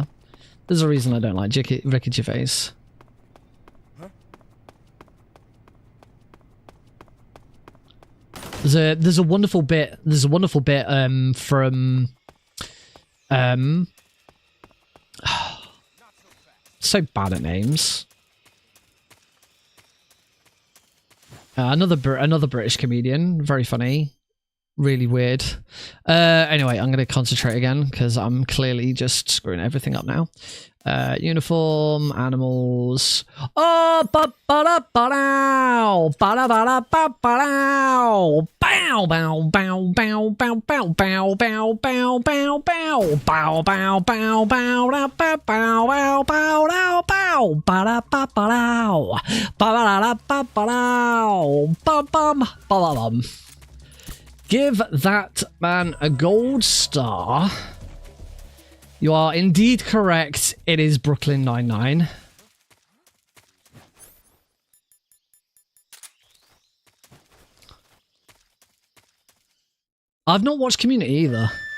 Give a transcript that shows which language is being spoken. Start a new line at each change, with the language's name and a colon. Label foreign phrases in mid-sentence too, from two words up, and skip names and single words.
English: There's a reason I don't like Ricky Gervais. There's a wonderful bit from so bad at names. Another British comedian, very funny, really weird. Anyway, I'm going to concentrate again because I'm clearly just screwing everything up now. Uniform, animals. Oh, ba ba da ba dow, ba da ba ba dow, bow bow bow bow bow bow bow bow bow bow bow bow bow bow bow da ba bow bow bow dow bow ba da ba dow ba da ba dow bum bum bum bum. Give that man a gold star. You are indeed correct. It is Brooklyn Nine-Nine. I've not watched Community either.